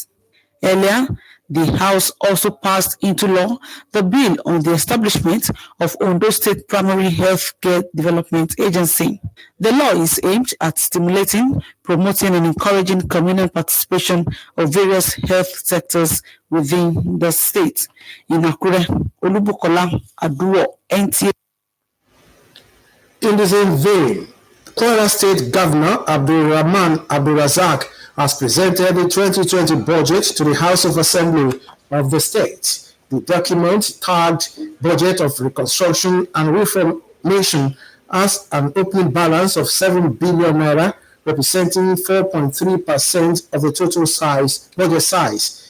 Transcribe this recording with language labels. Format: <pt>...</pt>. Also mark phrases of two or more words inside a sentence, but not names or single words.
<en>Earlier, the House also passed into law the bill on the establishment of Ondo State Primary Health Care Development Agency. The law is aimed at stimulating, promoting and encouraging communal participation of various health sectors within the state. In Akure, Olubukola Aduwo, NTA. In the same vein, Kwara State Governor Abdulrahman Abdulrazak has presented the 2020 budget to the House of Assembly of the state. The document, tagged Budget of Reconstruction and Reformation, has an opening balance of 7 billion naira, representing 4.3% of the total budget size.</en>